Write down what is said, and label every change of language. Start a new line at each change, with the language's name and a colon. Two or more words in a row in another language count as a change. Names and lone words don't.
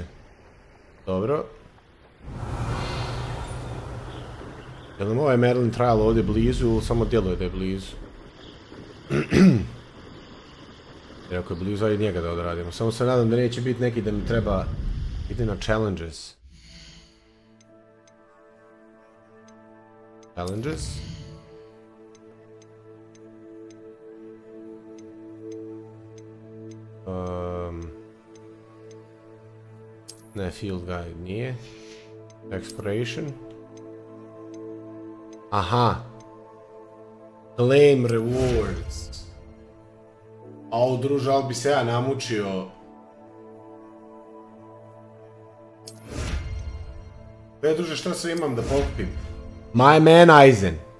Bosnian: Dobro. Jel nam ovaj
English: Merlin trial
Bosnian: ovdje blizu ili samo djeluje da je blizu? Jer ako je blizu, ajde njega da odradimo. Samo se nadam da neće biti neki da mi treba ide na challenges. Challenges? Ne,
English: field guide
Bosnian: nije. Exploration. Aha.
English: Claim rewards.
Bosnian: Au, druže, ali bi se ja namučio. Druže, šta sve imam da pokupim?
English: My man Eisen.